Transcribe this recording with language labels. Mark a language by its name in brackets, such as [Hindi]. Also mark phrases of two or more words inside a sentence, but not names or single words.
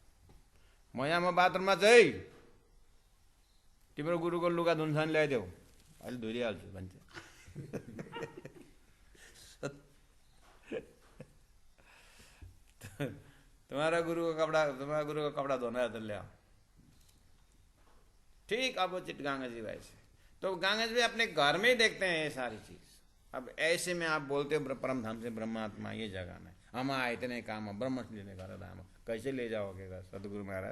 [Nepali] मयामा बाथरूममा चाहिँ तिम्रो गुरुको लुगा धुन्छन् ल्याइदेऊ, अहिले धुरिहाल्छु भन्छ। [Hindi] तुम्हारा गुरु का कपड़ा धोना है तो ले आओ। ठीक अपोजिट गंगा जी वैसे। तो गंगा जी अपने घर में ही देखते हैं ये सारी चीज। अब ऐसे में आप बोलते हो परम धाम से ब्रह्मात्मा ये जगह में हम आए इतने काम ब्रह्म लेने का धाम कैसे ले जाओगे सदगुरु महाराज?